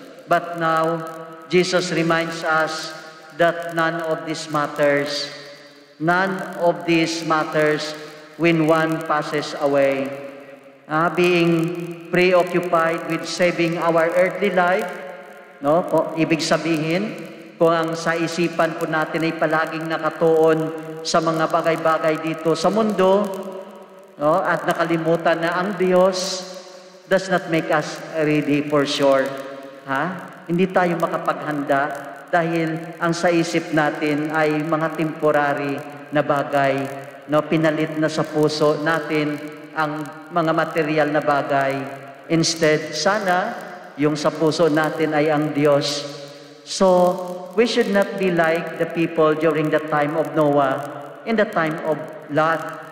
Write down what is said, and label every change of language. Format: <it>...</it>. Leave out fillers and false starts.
<en>But now, Jesus reminds us that none of this matters. None of this matters when one passes away. Being preoccupied with saving our earthly life, no?</en> <tl>Ibig sabihin, kung ang sa isipan po natin ay palaging nakatuon sa mga bagay-bagay dito sa mundo, no? At nakalimutan na ang Diyos,</tl> <en>does not make us ready for sure.</en> <tl>Hindi tayo makapaghanda dahil ang sa isip natin ay mga temporary na bagay, no? Pinalit na sa puso natin ang mga material na bagay. Instead, sana yung sa puso natin ay ang Diyos.</tl> <en>So, we should not be like the people during the time of Noah, in the time of Lot.</en>